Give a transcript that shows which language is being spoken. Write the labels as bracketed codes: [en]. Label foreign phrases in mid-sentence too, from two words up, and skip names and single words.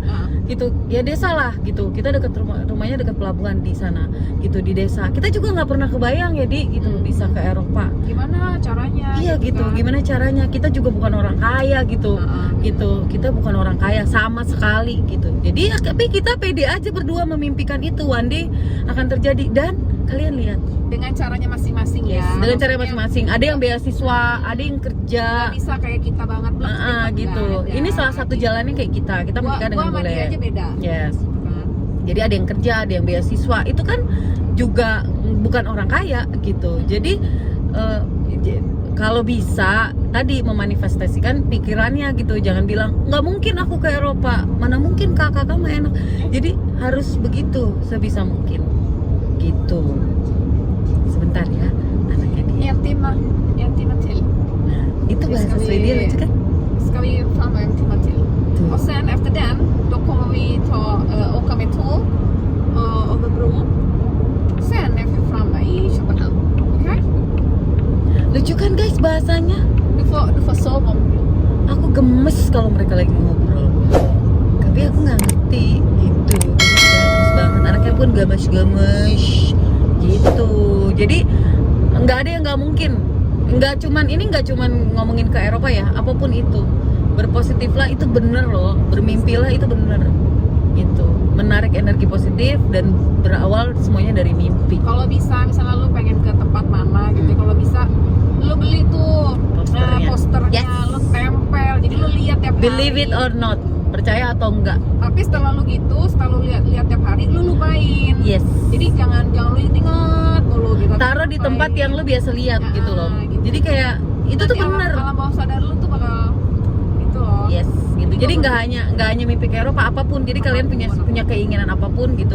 [id] Gitu ya desa lah gitu, kita deket rumahnya deket pelabuhan di sana gitu, di desa. Kita juga nggak pernah kebayang ya gitu bisa ke Eropa. Gimana caranya? Iya gitu, kan? gimana caranya? Kita juga bukan orang kaya gitu, gitu. Kita bukan orang kaya sama sekali gitu. Jadi tapi kita pede aja berdua memimpikan itu [en] one day [id] akan terjadi dan kalian lihat dengan caranya masing-masing ya. dengan cara masing-masing. Ada yang beasiswa, ada yang kerja. Nggak bisa kayak kita banget Gitu. Ini salah satu jalannya kayak kita menikah dengan gua sama bule. dia aja beda. Yes. Kan? Jadi ada yang kerja, ada yang beasiswa. Itu kan juga bukan orang kaya gitu. Jadi kalau bisa tadi memanifestasikan pikirannya gitu. Jangan bilang nggak mungkin aku ke Eropa. Mana mungkin kakak kamu enak. Jadi harus begitu sebisa mungkin. Gitu. Sebentar ya, anaknya dia. [sv] En timme till. [id] Itu [sv] Vi [id] bahasa [sv] ska [id] Swedia lucu kan? [sv] Ska vi framme en timme till. [id] Tuh. [sv] Och sen efter den, då kommer vi åka med tåg över bron. Sen är vi framme i Köpenhamn. Okej? [id] Lucu kan guys bahasanya? [sv] Du får sova om du. [id] Aku gemes kalau mereka lagi ngobrol. Tapi aku nggak ngerti gitu. Gemes banget. Anaknya pun games gitu. Jadi nggak ada yang nggak mungkin. Nggak cuman ngomongin ke Eropa ya. Apapun itu, berpositiflah itu bener loh. Bermimpilah itu bener. Gitu. Menarik energi positif dan berawal semuanya dari mimpi. Kalau bisa misalnya lu pengen ke tempat mana gitu, kalau bisa lu beli tuh posternya, Yes. lu tempel, jadi lu lihat tiap hari. [en] Believe it or not, [id] percaya atau enggak. Tapi setelah lu lihat tiap hari, lu lupain. Yes. Jadi jangan lu ingat mulu gitu. Taruh di tempat yang lu biasa lihat gitu loh. Gitu. Jadi kayak itu tuh bener. Alam bawah sadar lu tuh bakal itu loh. Yes, gitu. Jadi nggak hanya mimpi ke Eropa, apapun. Jadi kalian punya keinginan apapun gitu.